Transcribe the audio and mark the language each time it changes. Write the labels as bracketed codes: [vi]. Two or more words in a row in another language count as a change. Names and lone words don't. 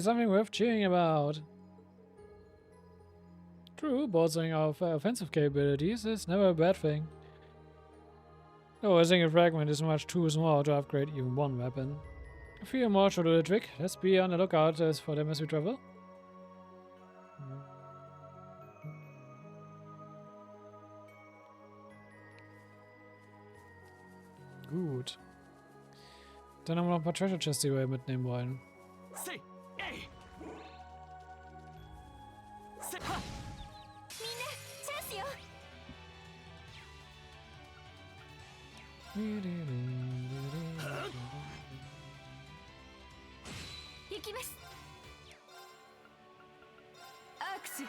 [en] Something worth cheering about. True, bolstering our offensive capabilities is never a bad thing. Oh, I think a fragment is much too small to upgrade even one weapon. A few more should do the trick. Let's be on the lookout for them as we travel. [de] Gut. Dann haben wir noch ein paar [en] Treasure Chests, [de] die wir mitnehmen wollen. [en] Say, hey. Say, ha. [ja] みんなチャンスよ。行きます。アークス